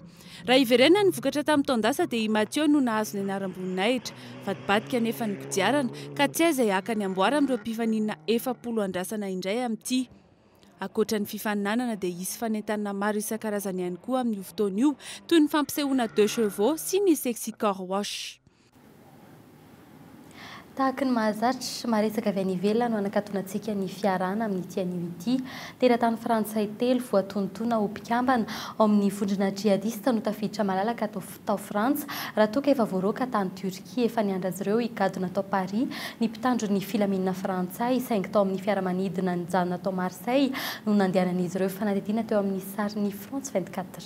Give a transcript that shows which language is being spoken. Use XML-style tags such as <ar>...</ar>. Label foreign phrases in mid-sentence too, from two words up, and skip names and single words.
<mg>Raha iverenana ny vokatra tamin'ny taondasa dia i Mathieu no nahazo ny anaram-boninahitra vadibadika nefa ny kodiarana ka tsy izay haka ny amboara amin'ireo mpifaninana 40 andrasana indray amin'ity. Akoatra ny fifaninanana dia isy fanentanana maro isan-karazany ihany koa amin'io fotoana io toy ny fampisehoana 2 chevaux sy ny</mg> <en>sexy car wash.</en> <mg>Tahaka ny mahazatra maresaka avy any ivelany no anakatonantsika ny fiarana amin'ity anio ity. Teratany Frantsay 3 voatontona ho mpikambana ao amin'ny vondrona jihadista no tafiditra malalaka tao Frantsa raha toa ka efa voaroaka tany Turkia efa niandra azy ireo higadona tao Paris ny mpitandro ny filaminana Frantsay saingy tao amin'ny fiaramanidina nijanona tao Marseille no nandehanan'izy ireo fanadidina teo amin'ny sarin'ny France 24.</mg>